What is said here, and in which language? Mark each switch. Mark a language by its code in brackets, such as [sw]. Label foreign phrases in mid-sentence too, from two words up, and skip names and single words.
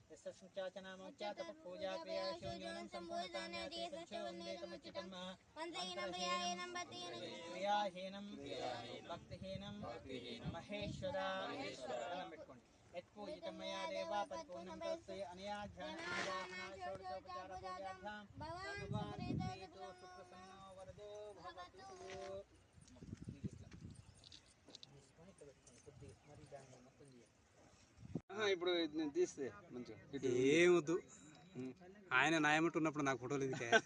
[sa] पूजा क्रिया शिवयोनं क्रियाहीनं भक्तिहीनं महेश्वर यत्पूजितं मया देवा परिपूर्णं तस्य अनया ध्यानवाहना षोडशोपचारपूजाभ्यां भगवान् प्रीतो सुप्रसन्नो वरदो भवतु [te] ఇప్పుడు తీస్తే మంచిగా ఏమొద్దు ఆయన నాయమట్టు ఉన్నప్పుడు నాకు ఫోటోలు ఎందుకే